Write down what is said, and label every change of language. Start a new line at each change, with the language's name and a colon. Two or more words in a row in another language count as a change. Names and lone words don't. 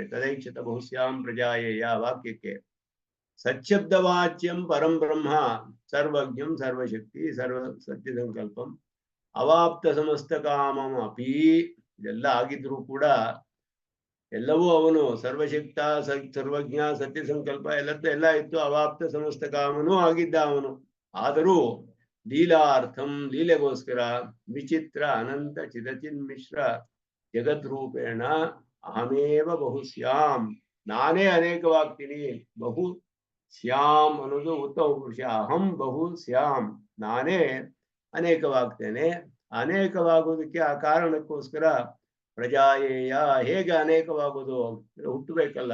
Sanskrit: ತದೈಕ್ಷತ ಬಹುಸ್ಯಾಂ ಪ್ರಜಾಯೇಯ ವಾಕ್ಯಕ್ಕೆ ಸಚ್ಛಬ್ದವಾಚ್ಯಂ ಪರಂ ಬ್ರಹ್ಮ ಸರ್ವಜ್ಞಂ ಸರ್ವಶಕ್ತಿ ಸರ್ವ ಸತ್ಯ ಸಂಕಲ್ಪಂ ಅವಾಪ್ತ ಸಮಸ್ತ ಕಾಮಂ ಅಪಿ,
Kannada: ಇದೆಲ್ಲ ಆಗಿದ್ರೂ ಕೂಡ ಎಲ್ಲವೂ ಅವನು ಸರ್ವಶಕ್ತ ಸರ್ವಜ್ಞ ಸತ್ಯ ಸಂಕಲ್ಪ ಎಲ್ಲ ಇತ್ತು. ಅವಾಪ್ತ ಸಮಸ್ತ ಕಾಮನೂ ಆಗಿದ್ದ ಅವನು. ಆದರೂ ಲೀಲಾರ್ಥಂ, ಲೀಲೆಗೋಸ್ಕರ
Sanskrit: ವಿಚಿತ್ರ ಅನಂತ ಚಿದಚಿನ್ಮಿಶ್ರ ಜಗತ್ ರೂಪೇಣ ಅಹಮೇವ ಬಹುಶ್ಯಾಂ,
Kannada: ನಾನೇ ಅನೇಕವಾಗ್ತೀನಿ. ಬಹು ಶ್ಯಾಮ್ ಅನ್ನೋದು ಉತ್ತಮ ಪುರುಷ.
Sanskrit: ಅಹಂ ಬಹು ಶ್ಯಾಮ್,
Kannada: ನಾನೇ ಅನೇಕವಾಗ್ತೇನೆ. ಅನೇಕವಾಗುವುದಕ್ಕೆ ಆ ಕಾರಣಕ್ಕೋಸ್ಕರ ಪ್ರಜಾಯೇಯ, ಹೇಗೆ ಅನೇಕವಾಗುವುದು, ಹುಟ್ಟಬೇಕಲ್ಲ.